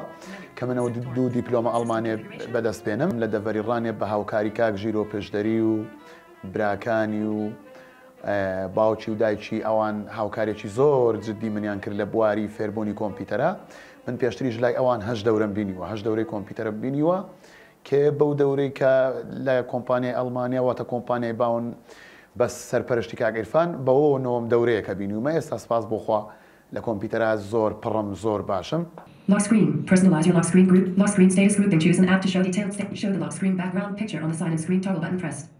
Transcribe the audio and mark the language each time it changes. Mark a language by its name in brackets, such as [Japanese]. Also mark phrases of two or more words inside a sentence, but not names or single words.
[Central Kurdish] کە منەوە دوو دیپلۆمە ئەڵمانێ بەدەست بێنم لە دەڤەریڕانێ بە هاوکاری کاک ژیرۆ پێشدەری و براکانی و باوکی و دایکی ئەوان هاوکارێکی زۆر جددی منیان کرد لە بواری فێربوونی کۆمپیوتەرە من پێشتریش لای ئەوان 8 دەورەم بینیوە 8 دەورەی کۆمپیوتەرە بینیوە کە بەو دەورەی کە لە کۆمپانیای ئەڵمانیا واتە کۆمپانیای باون بەس سەرپەرشتی کاک عیرفان بەوە نۆم دەورەیەکە بینیومە ئێستا سپاس بۆخوا لە کۆمپیوتەرە زۆر پڕم زۆر باشم. [English] Lock screen. Personalize your lock screen group. Lock screen status group. Then choose an app to show detailed state. Show the lock screen background picture on the sign-in screen. Toggle button pressed.